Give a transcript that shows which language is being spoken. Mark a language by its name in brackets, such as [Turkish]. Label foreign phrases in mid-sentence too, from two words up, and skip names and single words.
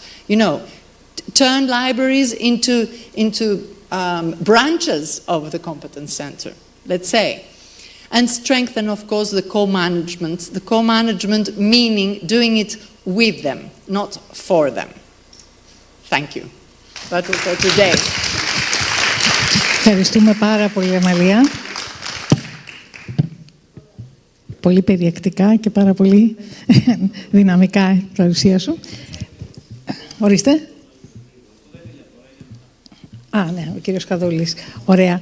[English] Turn libraries into branches of the competence center, let's say. And strengthen, of course, the co-management. The co-management meaning doing it with them, not for them. Thank you. That was for today. [Greek] Ευχαριστούμε πάρα πολύ, Αμαλία. Πολύ περιεκτικά και πάρα πολύ δυναμικά η παρουσία σου. Ορίστε. Ναι, ο κύριος Καδούλης. Ωραία.